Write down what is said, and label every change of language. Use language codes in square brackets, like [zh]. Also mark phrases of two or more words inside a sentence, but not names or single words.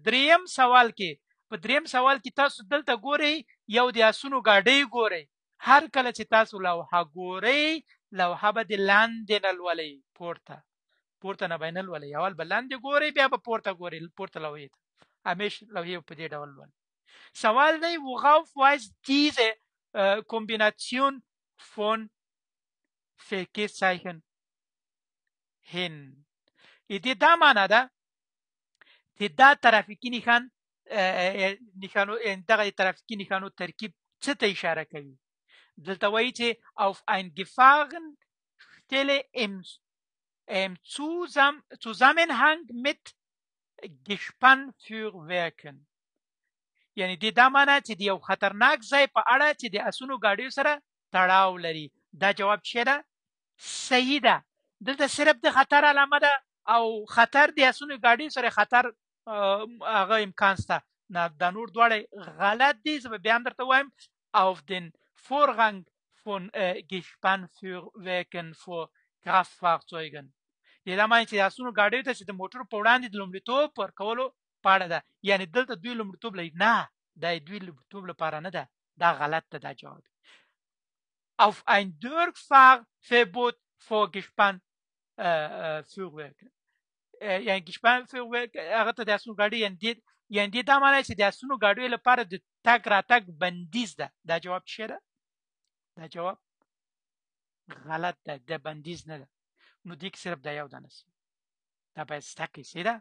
[ps] دریم سوال کې په دریم سوال کې تاسو دلته ګورئ یو د اسونو ګاډۍ ګورئ. هر کله چې تاسو لوحه ګورئ، لوحه به د لاندې نه لولئ، پورته نه به نه لولئ. اول به لاندې ګورئ، بیا به پورته ګورئ، پورته لوحې ته. همیشه لوحې په دې ډول لولئ. سوال دی [de] worauf weist diese Kombination von Verkehrszeichen hin. [ps] دې دا معنا ده چې دا ترافیکي دغه ترافیکي نښانو ترکیب څه ته اشاره کوي. دلته وایي چې [de] auf ein Gefahrenstelle im Zusammenhang mit Gespannfeuerwerken. [ps] یعنی دا معنا چې د یو خطرناک ځای په اړه چې د اسونو ګاډیو سره تړاو لري. دا جواب څه ده؟ صحیح ده. دلته صرف د خطر علامه ده او خطر د اسونو ګاډیو سره خطر هغه امکان شته. نه، دا نور دواړه غلط دي. زه به بیا هم درته وایم [de] auf den Vorrang von Gespannfeuerwerken vor Kraftfahrzeugen. [ps] دا معنی چې د آسونو ګاډیو ته چې د موټرو په وړاندې د لومړیتوب ورکولو په اړه ده. یعنی دلته دوی لومړیتوب لري؟ نه، دا دوی لومړیتوب لپاره نه ده، دا غلط ده. دا جواب [de] auf ein Durchfahrverbot vorgespannt Fuhrwerk. [ps] یعنی ګشپانفورورک هغه ته د آسونو ګاډي یعنی دا معنی چې د آسونو ګاډیو لپاره د تګ راتګ بندیز ده. دا جواب څه ده؟ دا جواب غلط ده، د بندیز نه ده. نو دې کې صرف دا یو دانه سي دا باید ستا کې سي ده.